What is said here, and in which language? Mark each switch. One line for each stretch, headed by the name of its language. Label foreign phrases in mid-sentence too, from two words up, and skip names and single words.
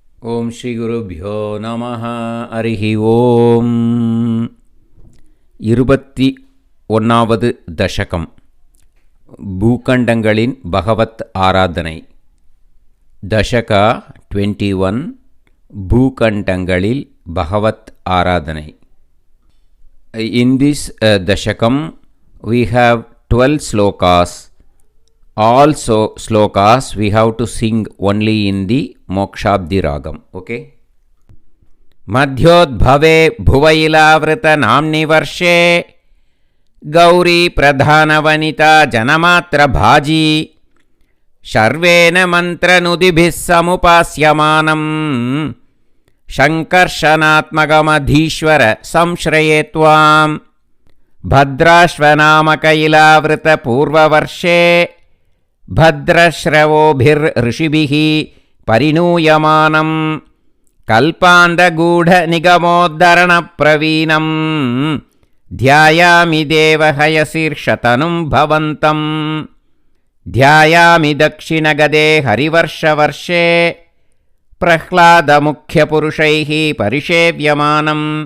Sanskrit: ఓం శ్రీ గురుభ్యో నమః. హరి ఓం.
Tamil: 21வது தசகம். பூகண்டங்களின் பகவத் ஆராதனை. தசகா 21 பூகண்டங்களில் பகவத் ஆராதனை.
English: In this dashakam we have 12 slokas. All slokas we have to sing only in the mokshabdi ragam.
Sanskrit: Okay. मध्योद्भवे भुवइलावृत नाम्नि वर्षे गौरी प्रधान वनिता जनमात्र भाजि शर्वेण मन्त्र नुदिभिस् समुपास्यमानम् शङ्कर्षणात्मगमधीश्वर संश्रये त्वम् भद्राश्वनामकयिलावृत पूर्ववर्षे ಭದ್ರಶ್ರವೋಭಿರ್ ಋಷಿಭಿಃ ಪರಿಣೂಯಮಾನಂ ಕಲ್ಪಾಂಧಗೂಢ ನಿಗಮೋದ್ಧರಣ ಪ್ರವೀಣಂ ಧ್ಯಾಯಾಮಿ ದೇವಹಯಶೀರ್ಷತನುಂ ಭವಂತಂ ಧ್ಯಾಯಾಮಿ ದಕ್ಷಿಣಗದೆ ಹರಿವರ್ಷವರ್ಷೆ ಪ್ರಹ್ಲಾದ ಮುಖ್ಯಪುರುಷೈಃ ಪರಿಷೇವ್ಯಮಾನಂ